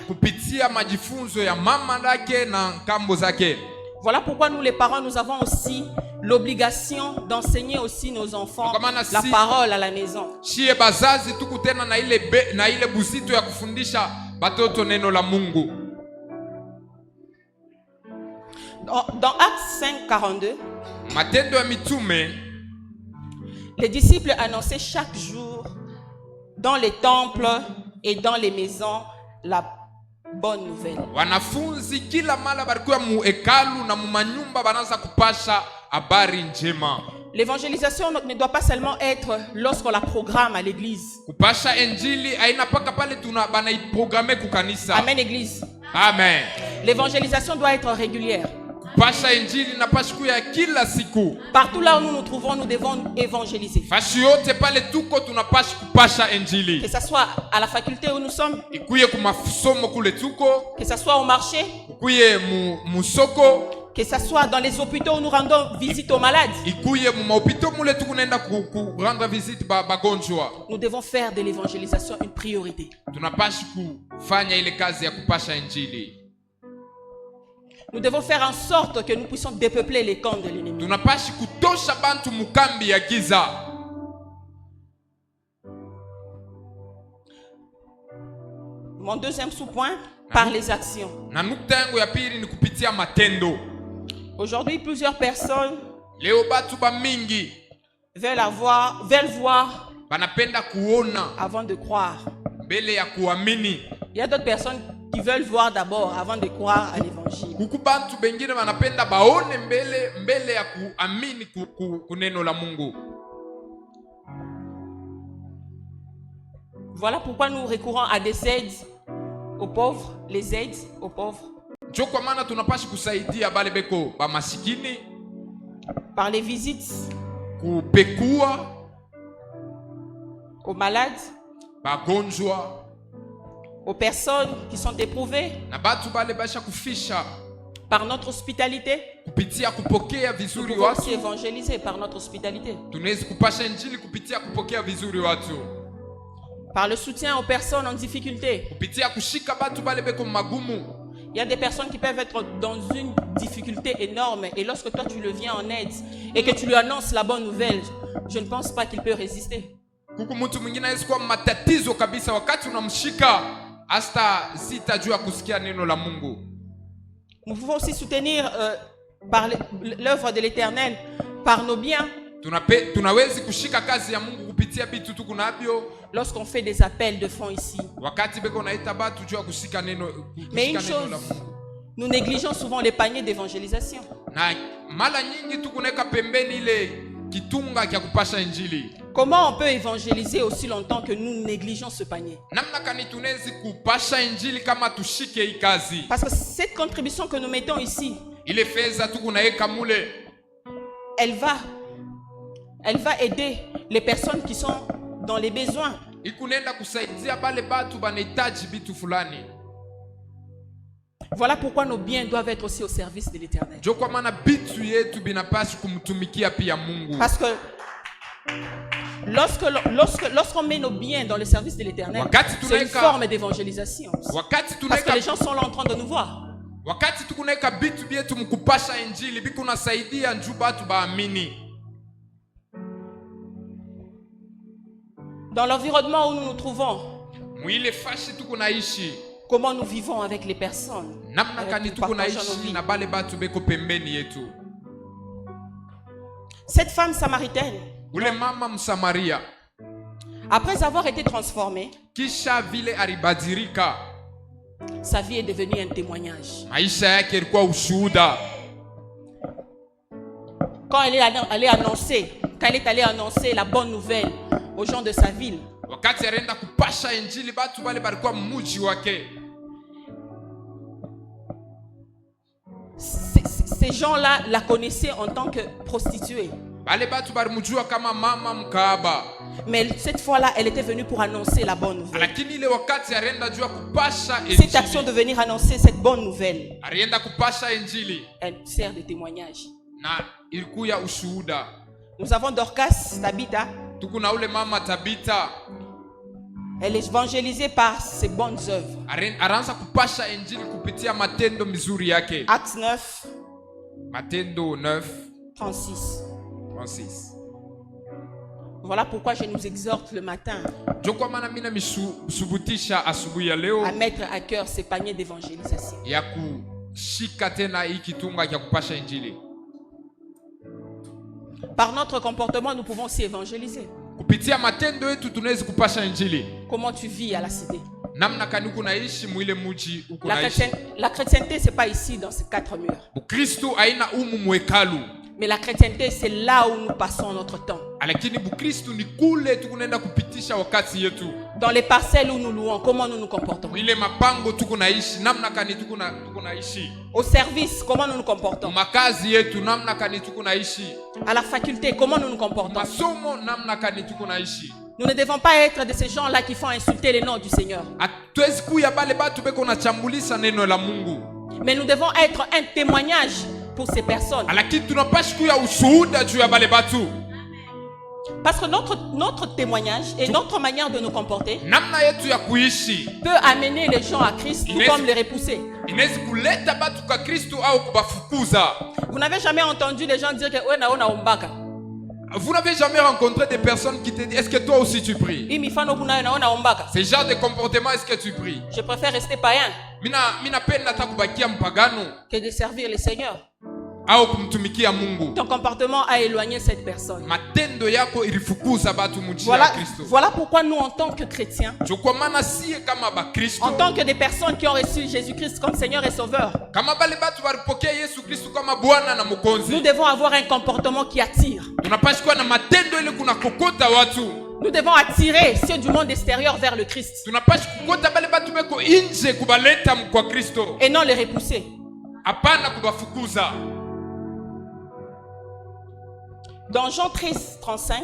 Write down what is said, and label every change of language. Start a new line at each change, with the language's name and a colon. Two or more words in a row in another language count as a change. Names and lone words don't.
Swahili: Kupitia majifunzo ya mama yake na kambo zake.
French: Voilà pourquoi nous les parents nous avons aussi l'obligation d'enseigner aussi nos enfants la parole à la maison.
Swahili: Shie bazazi tuku tena na ile buzito ya kufundisha batoto neno la Mungu.
French: Dans Actes 5:42,
Swahili: Matendo ya Mitume,
French: les disciples annonçaient chaque jour dans les temples et dans les maisons la bonne nouvelle.
Swahili: Wanafunzi kila mara barikuwa mu hekalu na mu manyumba banaanza kupasha habari njema.
French: L'évangélisation ne doit pas seulement être lorsqu'on la programme à l'église.
Swahili: Kupasha injili haina paka pale banaiprograme kukanisa.
French: Amen église. Amen. L'évangélisation doit être régulière.
Swahili: Kupasha injili napasha kuya kila siku.
French: Partout là où nous nous trouvons, nous devons évangéliser.
Swahili: Fashi yote pale tuko tunapasha kupasha injili.
French: Que ça soit à la faculté où nous sommes,
Swahili: ikuye kumasomo kule tuko,
French: que ça soit au marché,
Swahili: ikuye musoko,
French: que ça soit dans les hôpitaux où nous rendons visite aux malades.
Swahili: Ikuye mu mahopito mule tuko nenda
French: rendre visite
Swahili: bagonjwa.
French: Nous devons faire de l'évangélisation une priorité.
Swahili: Tunapasha kufanya ile kazi ya kupasha injili.
French: Nous devons faire en sorte que nous puissions dépeupler les camps de l'ennemi.
Swahili: Tunapashi kutosha bantu mukambi ya giza.
French: Mon deuxième sous-point, par les actions.
Swahili: Na nukta yangu ya pili ni kupitia matendo.
French: Aujourd'hui, plusieurs personnes
Swahili: leo batu ba mingi
French: veulent voir
Swahili: banapenda kuona
French: avant de croire.
Swahili: Mbele ya kuamini.
French: Il y a d'autres personnes qui veulent voir d'abord avant de croire à l'évangile.
Swahili: Kuku bantu bengine banapenda baone mbele ya kuamini kuneno la Mungu.
French: Voilà pourquoi nous recourons à des aides aux pauvres, les aides aux pauvres.
Swahili: Ndio kwa maana tunapashi kusaidia bale beko ba masikini.
French: Par les visites.
Swahili: Kupekua.
French: Aux malades.
Swahili: Bagonjwa.
French: Aux personnes qui sont éprouvées.
Swahili: Na batu bale basha kufisha.
French: Par notre hospitalité.
Swahili: Kupitia kupokea vizuri watu.
French: Nous pouvons aussi évangéliser par notre hospitalité.
Swahili: Tunaweza kupasha injili kupitia kupokea vizuri watu.
French: Par le soutien aux personnes en difficulté.
Swahili: Kupitia kushika batu bale beko magumu.
French: Il y a des personnes qui peuvent être dans une difficulté énorme et lorsque toi tu le viens en aide et que tu lui annonces la bonne nouvelle, je ne pense pas qu'il peut résister.
Swahili: Kuku mtu mwingine hawezi kuwa matatizo kabisa wakati unamshika hasta sitajua kusikia neno la Mungu.
French: Nous pouvons aussi soutenir par l'œuvre de l'Éternel par nos biens.
Swahili: Tunawezi kushika kazi ya Mungu kupitia bitu tuko nabyo.
French: Lorsqu'on fait des appels de fonds ici.
Swahili: Wakati beko naita batu jua kushika neno
French: mais une chose, nous négligeons souvent les paniers d'évangélisation.
Swahili: Na mala nyingi tukuneka pembeni ile kitunga kya kupasha injili.
French: Comment on peut évangéliser aussi longtemps que nous négligeons ce panier?
Swahili: Namna kani tunezi kupasha injili kama tushike hii kazi.
French: Parce que cette contribution que nous mettons ici,
Swahili: ile fedha tukunaeka mule,
French: elle va aider les personnes qui sont dans les besoins.
Swahili: Ikunenda kusaidia bale batu banahitaji bitu fulani.
French: Voilà pourquoi nos biens doivent être aussi au service de l'Éternel.
Swahili: Ndio kwa maana bitu yetu binapaswa kumtumikia pia Mungu.
French: Parce que Lorsqu'on met nos biens dans le service de l'Éternel,
Swahili: Wakati
French: c'est une
Swahili: tunaweka-
French: forme d'évangélisation.
Swahili: wakati
French: Parce que les
Swahili: tunaweka
French: gens sont là en train de nous voir.
Swahili: wakati tukunaweka bitu byetu mkupasha injili bikunasaidia njuu batu baamini.
French: Dans l'environnement où nous nous trouvons,
Swahili: Mwile fashi tukunaishi
French: comment nous vivons avec les personnes
Swahili: namna
French: avec
Swahili: kani
French: qui nous partageons nos
Swahili: tukunaishi
French: vies.
Swahili: na bale batu beko pembeni yetu.
French: Cette femme samaritaine,
Swahili: Ule mama Msamaria
French: après avoir été transformée,
Swahili: kisha vile alibadirika,
French: sa vie est devenue un témoignage.
Swahili: maisha yake ilikuwa ushuhuda.
French: Quand elle est allée annoncer la bonne nouvelle aux gens de sa ville,
Swahili: Wakati alienda kupasha injili batu bale balikuwa mmuji wake,
French: ces gens-là la connaissaient en tant que prostituée.
Swahili: bale batu balimujua kama mama mkaaba.
French: Mais cette fois-là, elle était venue pour annoncer la bonne nouvelle.
Swahili: Lakini ile wakati alienda jua kupasha
French: Cette action
Swahili: injili,
French: de venir annoncer cette bonne nouvelle,
Swahili: alienda kupasha injili
French: elle sert de témoignage.
Swahili: na ilikuya ushuhuda.
French: Nous avons Dorcas, Tabitha.
Swahili: Tuku na ule mama Tabita
French: Elle est évangélisée par ses bonnes œuvres.
Swahili: araanza kupasha injili kupitia matendo mizuri yake.
French: Actes 9,
Swahili: Matendo 9 36. 36.
French: Voilà pourquoi je nous exhorte le matin
Swahili: Ndio kwa maana mimi namisubutisha asubuhi ya leo
French: à mettre à cœur ces paniers d'évangélisation.
Swahili: ya kushika tena hii kitunga ya kupasha injili.
French: Par notre comportement, nous pouvons aussi évangéliser.
Swahili: Kupitia matendo yetu tunaweza kupasha injili.
French: Comment tu vis à la cité?
Swahili: Namna kani uko naishi mwile muji uko naishi.
French: La chrétienté, c'est pas ici dans ces quatre murs.
Swahili: Bukristo haina umu mwekalu.
French: Mais la chrétienté, c'est là où nous passons notre temps.
Swahili: Lakini Bukristo ni kule tukunaenda kupitisha wakati yetu.
French: Dans les parcelles où nous louons, comment nous nous comportons?
Swahili: Ile mapango tuko naishi namna kani tuko naishi.
French: Au service, comment nous nous comportons?
Swahili: Makazi yetu namna kani tuko naishi.
French: À la faculté, comment nous nous comportons?
Swahili: Masomo namna kani tuko naishi.
French: Nous ne devons pas être de ces gens-là qui font insulter le nom du Seigneur.
Swahili: Hatuwezi kuya bale batu beko na chambulisa neno la Mungu.
French: Mais nous devons être un témoignage pour ces personnes.
Swahili: Lakini tunapashi kuya ushuhuda juu ya bale batu.
French: Parce que notre témoignage et notre manière de nous comporter
Swahili: Namna yetu ya kuishi
French: peut amener les gens à Christ tout comme les repousser.
Swahili: inaweza kuleta batu kwa Kristo au kubafukuza.
French: Vous n'avez jamais entendu les gens dire que ouais,
Lingala: na ombaka.
French: Vous n'avez jamais rencontré des personnes qui te disent est-ce que toi aussi tu pries? Ce genre de comportement, est-ce que tu pries? Je préfère rester païen
Swahili: Mina penda hata kubakia mpagano
French: que de servir le Seigneur.
Swahili: au kumtumikia Mungu.
French: Ton comportement a éloigné cette personne.
Swahili: Matendo yako ilifukuza batu mujia ya Kristo.
French: Voilà pourquoi nous, en tant que chrétiens,
Swahili: Kwa maana siye kama ba Kristo,
French: en tant que des personnes qui ont reçu Jésus-Christ comme Seigneur et Sauveur,
Swahili: kama bale batu walipokea Yesu Kristo kama Bwana na
French: nous
Swahili: Mwokozi,
French: devons avoir un comportement qui attire.
Swahili: tunapaswa kuwa na matendo ile kuna kokota watu.
French: Nous devons attirer ceux du monde extérieur vers le Christ
Swahili: Tunapaswa kukota bale batu beko nje kubaleta kwa Kristo.
French: et non les repousser.
Swahili: Hapana kubafukuza.
French: Dans Jean 13, 35,